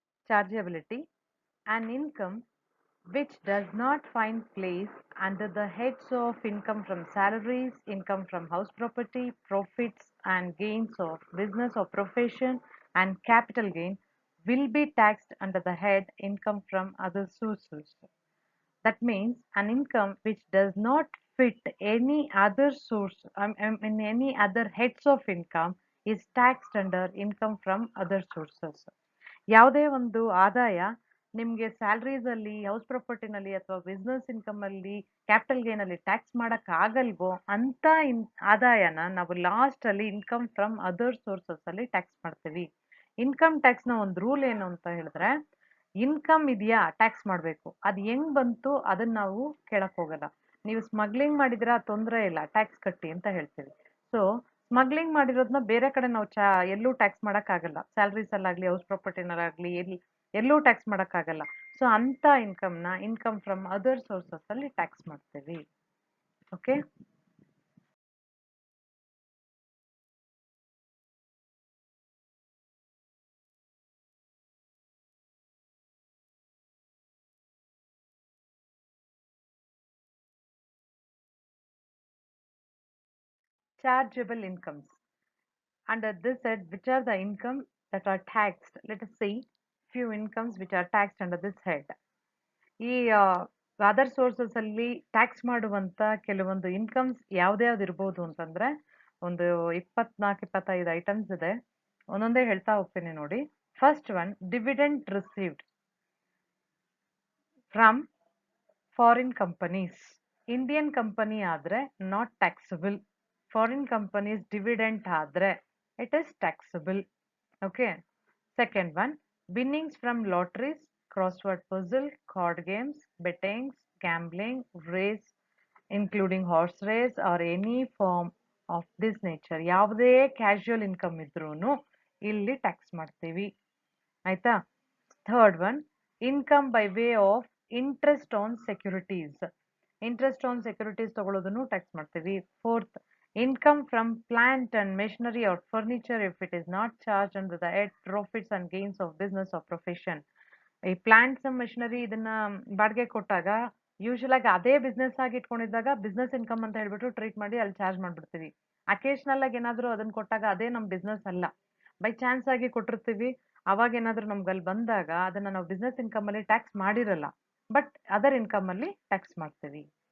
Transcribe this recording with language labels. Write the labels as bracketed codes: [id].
[en] Chargeability, an income which does not find place under the heads of income from salaries, income from house property, profits and gains of business or profession, and capital gain will be taxed under the head income from other sources. That means an income which does not fit any other source, in any other heads of income is taxed under income from other sources. [kn] ಯಾವುದೇ ಒಂದು ಆದಾಯ ನಿಮಗೆ salaries ಅಲ್ಲಿ house ಪ್ರಾಪರ್ಟಿನಲ್ಲಿ ಅಥವಾ business income ಅಲ್ಲಿ capital gain ಅಲ್ಲಿ tax ಮಾಡಕ್ ಆಗಲ್ವೋ ಅಂತ ಆದಾಯನ ನಾವು ಲಾಸ್ಟ್ ಅಲ್ಲಿ ಇನ್ಕಮ್ ಫ್ರಮ್ ಅದರ್ ಸೋರ್ಸಸ್ ಅಲ್ಲಿ ಟ್ಯಾಕ್ಸ್ ಮಾಡ್ತೀವಿ. ಇನ್ಕಮ್ ಟ್ಯಾಕ್ಸ್ ನ ಒಂದು ರೂಲ್ ಏನು ಅಂತ ಹೇಳಿದ್ರೆ, ಇನ್ಕಮ್ ಇದೆಯಾ ಟ್ಯಾಕ್ಸ್ ಮಾಡಬೇಕು, ಅದು ಹೆಂಗ್ ಬಂತು ಅದನ್ನ ನಾವು ಕೇಳಕ್ ಹೋಗಲ್ಲ. ನೀವು ಸ್ಮಗ್ಲಿಂಗ್ ಮಾಡಿದ್ರೆ ತೊಂದರೆ ಇಲ್ಲ, ಟ್ಯಾಕ್ಸ್ ಕಟ್ಟಿ ಅಂತ ಹೇಳ್ತೀವಿ. ಸೊ ಸ್ಮಗ್ಲಿಂಗ್ ಮಾಡಿರೋದನ್ನ ಬೇರೆ ಕಡೆ ನಾವು ಎಲ್ಲೂ ಟ್ಯಾಕ್ಸ್ ಮಾಡಕ್ ಆಗಲ್ಲ. ಸ್ಯಾಲರೀಸ್ ಅಲ್ಲಾಗ್ಲಿ ಹೌಸ್ ಪ್ರಾಪರ್ಟಿನಲ್ಲಾಗ್ಲಿ ಎಲ್ಲೂ ಟ್ಯಾಕ್ಸ್ ಮಾಡಕ್ ಆಗಲ್ಲ. ಸೊ ಅಂತ ಇನ್ಕಮ್ ನ ಇನ್ಕಮ್ ಫ್ರಮ್ ಅದರ್ ಸೋರ್ಸಸ್ ಅಲ್ಲಿ ಟ್ಯಾಕ್ಸ್ ಮಾಡ್ತೀವಿ. [en] Okay, chargeable incomes. Under this head, which are the income that are taxed? Let us see few incomes which are taxed under this head. [kn] ಈ other sources ಅಲ್ಲಿ tax ಮಾಡುವಂತ ಕೆಲವೊಂದು incomes ಯಾವ್ದ್ಯಾವ್ದು ಇರ್ಬೋದು ಅಂತಂದ್ರೆ ಒಂದು 24-25 ಐಟಮ್ಸ್ ಇದೆ. ಒಂದೊಂದೇ ಹೇಳ್ತಾ ಹೋಗ್ತೀನಿ ನೋಡಿ. [en] First one, dividend received from foreign companies. Indian company ಆದ್ರೆ not taxable. Foreign companies dividend ಆದ್ರೆ it is taxable. Okay. Second one, winnings from lotteries, crossword puzzle, card games, bettings, gambling, race, including horse race or any form of this nature. [kn] ಯಾವುದೇ casual income ಇದ್ರೂ ಇಲ್ಲಿ tax ಮಾಡ್ತೀವಿ. ಆಯ್ತಾ? [en] Third one, income by way of interest on securities. [kn] Interest on securities ತಗೊಳ್ಳೋದನ್ನು tax ಮಾಡ್ತೀವಿ. [en] Fourth, income from plant and machinery or furniture if it is not charged under the head profits and gains of business or profession. [kn] ಈ plants machinery ಇದನ್ನ ಬಾಡಿಗೆ ಕೊಟ್ಟಾಗ usual ಆಗಿ ಅದೇ business ಆಗಿ ಇಟ್ಕೊಂಡಿದ್ದಾಗ business income ಅಂತ ಹೇಳ್ಬಿಟ್ಟು ಟ್ರೀಟ್ ಮಾಡಿ ಅಲ್ಲಿ ಚಾರ್ಜ್ ಮಾಡ್ಬಿಡ್ತೀವಿ. ಅಕೇಶನಲ್ ಆಗಿ ಏನಾದ್ರು ಅದನ್ನ ಕೊಟ್ಟಾಗ ಅದೇ ನಮ್ ಬಿಸ್ನೆಸ್ ಅಲ್ಲ, ಬೈ ಚಾನ್ಸ್ ಆಗಿ ಕೊಟ್ಟಿರ್ತೀವಿ. ಅವಾಗ ಏನಾದ್ರು ನಮ್ಗೆ ಅಲ್ಲಿ ಬಂದಾಗ ಅದನ್ನ ನಾವು ಬಿಸ್ನೆಸ್ ಇನ್ಕಮ್ ಅಲ್ಲಿ ಟ್ಯಾಕ್ಸ್ ಮಾಡಿರಲ್ಲ, ಬಟ್ ಅದರ್ ಇನ್ಕಮ್ ಅಲ್ಲಿ ಟ್ಯಾಕ್ಸ್ ಮಾಡ್ತೀವಿ.